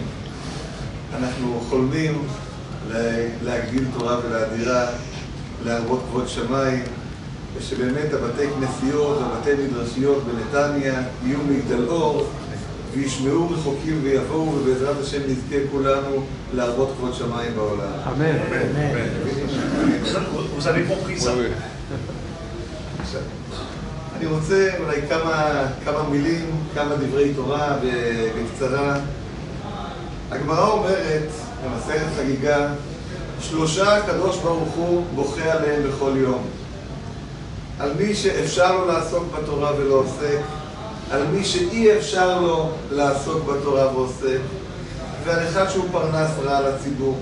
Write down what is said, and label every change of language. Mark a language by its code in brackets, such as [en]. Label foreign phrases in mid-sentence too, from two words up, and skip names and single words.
[he] אנחנו חולמים להגדיל תורה ולהדירה, להרבות כבוד שמיים, ושבאמת הבתי כנסיות והבתי מדרשיות בנתניה יהיו מגדל אור וישמעו רחוקים ויבואו, ובעזרת השם נזכה כולנו להרבות כבוד שמיים בעולם. אמן. [fr] Vous avez compris ça? [he] אני רוצה אולי כמה מילים, כמה דברי תורה בקצרה. הגמרא אומרת במסכת חגיגה, 3 הקדוש ברוך הוא בוכה עליהם בכל יום. על מי שאפשר לו לעסוק בתורה ולא עוסק, על מי שאי אפשר לו לעסוק בתורה ועוסק, ועל אחד שהוא פרנס רע לציבור.